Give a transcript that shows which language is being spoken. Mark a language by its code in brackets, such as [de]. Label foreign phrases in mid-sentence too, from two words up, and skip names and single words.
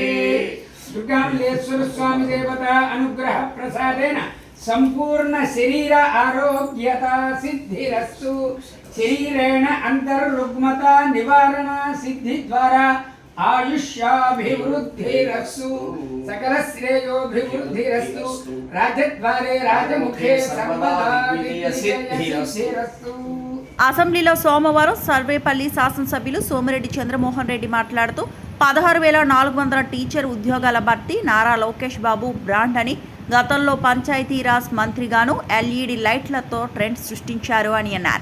[sa] दुर्गामल्लेश्वर स्वामी देवता अनुग्रह प्रसादेन संपूर्ण शरीर आरोग्यता सिद्धिरस्तु। शरीरेण अंतर्रुग्मता निवारण सिद्धि द्वारा आयुष्याभिवृद्धिरस्तु। सकल श्रेयोभिवृद्धिरस्तु। राजद्वारे राजमुखे सर्वदा सिद्धिरस्तु। [te] అసెంబ్లీలో సోమవారం సర్వేపల్లి శాసనసభ్యులు సోమిరెడ్డి చంద్రమోహన్ రెడ్డి మాట్లాడుతూ 16,400 టీచర్ ఉద్యోగాల భర్తీ నారా లోకేష్ బాబు బ్రాండ్ అని, గతంలో పంచాయతీరాజ్ మంత్రిగాను LED లైట్లతో ట్రెండ్ సృష్టించారు అని అన్నారు.